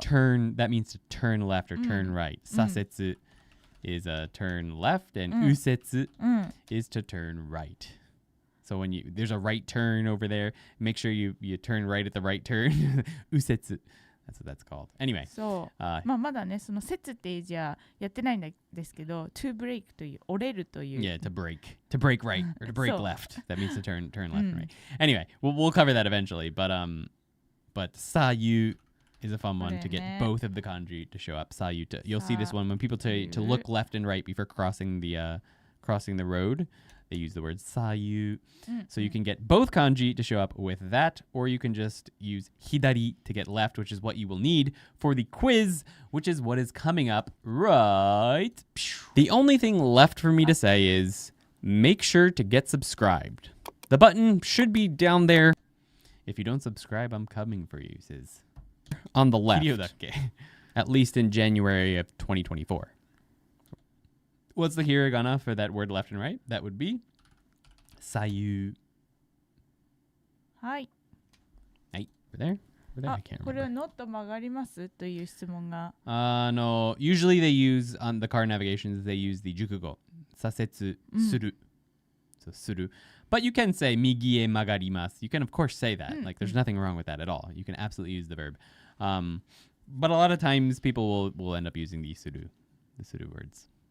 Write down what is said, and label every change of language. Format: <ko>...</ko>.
<en>turn. That means to turn left or turn right. Sasetsu is turn left, and usetsu うん is to turn right. So when there's a right turn over there, make sure you turn right at the right turn. Usetsu. That's what that's called. Anyway.</en> <ja>そう。まあまだねその節ってじゃやってないんですけど、</ja> <en>to break</en> <ja>という折れるという。</ja> <en>Yeah, to break right or to break So- left. That means to turn left and right. Anyway, we'll cover that eventually. But sayu is a fun one to get both of the kanji to show up. Sayu. You'll see this one when people tell you to look left and right before crossing the road. They use the word sayu. So you can get both kanji to show up with that, or you can just use hidari to get left, which is what you will need for the quiz, which is what is coming up right. The only thing left for me to say is make sure to get subscribed. The button should be down there. If you don't subscribe, I'm coming for you, sis. On the left. At least in January of 2024. What's the hiragana for that word left and right? That would be sayu.</en> <ja>はい。</ja> <en>Right. Over there? Over there? I あ can't</en> <ja>これは</ja> <en>remember.</en> <ja>ノット曲がりますという質問が。</ja> <en>No. Usually they use, on the car navigations, they use the jukugo. Sasetsu suru. So suru. But you can say migi e magarimasu. You can, of course, say that. Like, there's nothing wrong with that at all. You can absolutely use the verb. But a lot of times people will end up using the suru words.</en>